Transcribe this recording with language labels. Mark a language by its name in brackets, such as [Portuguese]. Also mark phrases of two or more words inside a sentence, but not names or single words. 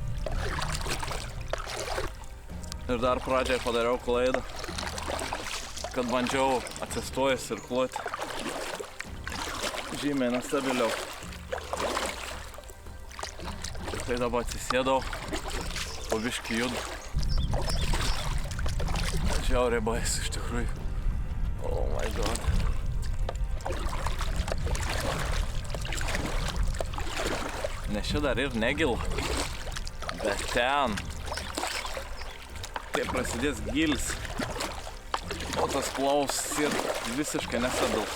[Lithuanian] Ir dar pradžiai padariau klaidą, kad bandžiau atsistojęs ir kloti žymiai nestabiliau. Tai dabar atsisėdau, po biškį judu. Žiauriai baisu iš tikrųjų. [English] Oh my god. [Lithuanian] Nes čia dar ir negil, bet ten, kai prasidės gilis, o tas klaus ir visiškai nestabils.